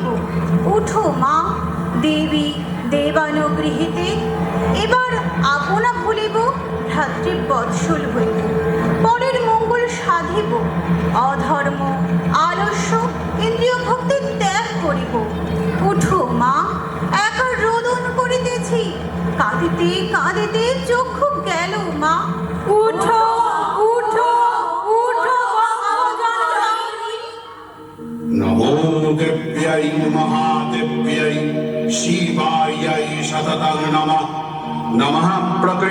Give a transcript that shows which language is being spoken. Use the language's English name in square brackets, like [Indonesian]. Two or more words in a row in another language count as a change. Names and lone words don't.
[Bangla] উঠো মা দেবী দেবানুগৃহীতে, এবার আপনা ভুলিব, ভ্রাতৃবৎসল হইব, পরের মঙ্গল সাধিব, অধর্ম আলস্য ইন্দ্রিয় ভক্তি ত্যাগ করিব। উঠো মা একা রোদন করিতেছি, কাঁদিতে কাঁদিতে চক্ষু গেল মা। উঠো উঠো উঠো [Sanskrit] नमो देव्यै महादेव्यै शिवायै सततं नमः। नमः प्रकृति